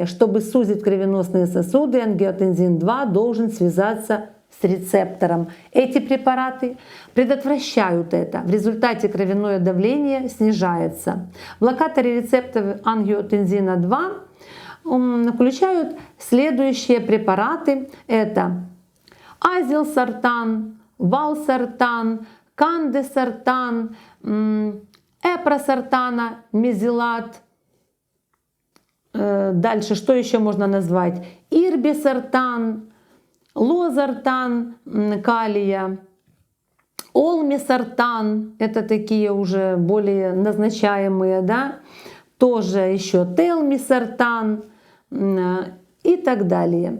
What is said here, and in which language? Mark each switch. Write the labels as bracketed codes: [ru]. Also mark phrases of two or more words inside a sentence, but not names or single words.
[ru] Чтобы сузить кровеносные сосуды, ангиотензин-2 должен связаться с рецептором. Эти препараты предотвращают это. В результате кровяное давление снижается. Блокаторы рецепторов ангиотензина-2 включают следующие препараты. Это азилсартан, валсартан, кандесартан, эпросартана, мезилат. Дальше что еще можно назвать? Ирбисартан, лозартан калия, олмисартан, это такие уже более назначаемые, да, тоже еще телмисартан и так далее.